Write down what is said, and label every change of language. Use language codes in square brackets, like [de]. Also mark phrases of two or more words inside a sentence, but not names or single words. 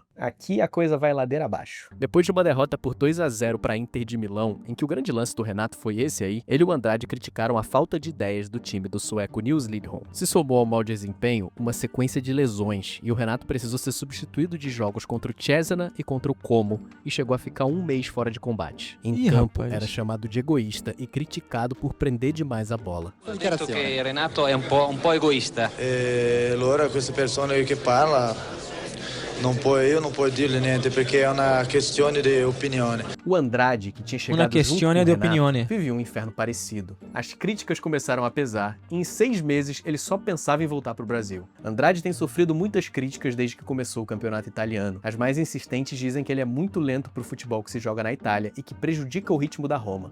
[pt] Aqui a coisa vai ladeira abaixo. Depois de uma derrota por 2-0 para a Inter de Milão, em que o grande lance do Renato foi esse aí, ele e o Andrade criticaram a falta de ideias do time do sueco Nils Lidholm. Se somou ao mau desempenho uma sequência de lesões, e o Renato precisou ser substituído de jogos contra o Cesena e contra o Como, e chegou a ficar 1 mês fora de combate. Em campo, era chamado de egoísta e criticado por prender demais a bola. [it] Ho detto che Renato è un po' egoista. Allora queste persone che parla io [pt] não posso [it] dirle niente perché è una questione di opinione. [pt] O Andrade, que tinha chegado junto com o Renato, vivia um inferno parecido. As críticas começaram a pesar e em 6 meses ele só pensava em voltar para o Brasil. Andrade tem sofrido muitas críticas desde que começou o campeonato italiano. As mais insistentes dizem que ele é muito lento para o futebol que se joga na Itália e que prejudica o ritmo da Roma.